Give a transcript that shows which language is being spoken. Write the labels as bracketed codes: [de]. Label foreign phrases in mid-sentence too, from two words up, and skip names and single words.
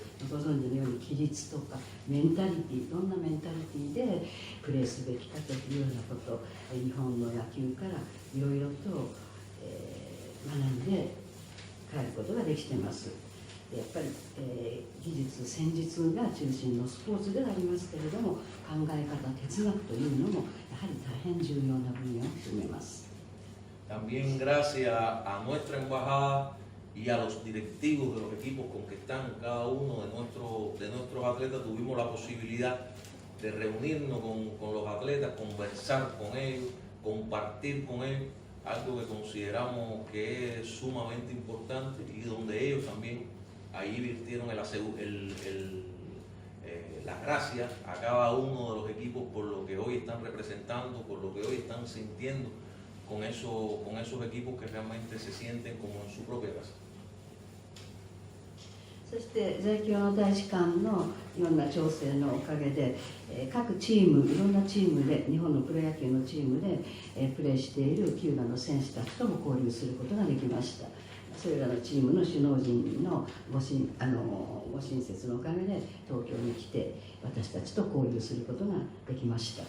[ja] ご存知のように規律とかメンタリティ、どんなメンタリティでプレーすべきかというようなこと、日本の野球からいろいろと、学んで帰ることができています。やっぱり、技術、戦術が中心のスポーツではありますけれども、考え方、哲学というのもやはり大変重要な分野を占めます。 [es] También gracias a nuestra embajada y a los directivos de los equipos con que están cada uno de nuestros atletas, tuvimos la posibilidad de reunirnos con los atletas, conversar con ellos, compartir con ellos, algo que consideramos que es sumamente importante y donde ellos también ahí virtieron las gracias a cada uno de los equipos por lo que hoy están representando, por lo que hoy están sintiendo con esos equipos que realmente se sienten como en su propia casa. [ja] そして在京の大使館のいろんな調整のおかげで、各チーム、いろんなチームで、日本のプロ野球のチームで、プレーしているキューバの選手たちとも交流することができました。それらのチームの首脳陣のご親切のおかげで東京に来て私たちと交流することができました。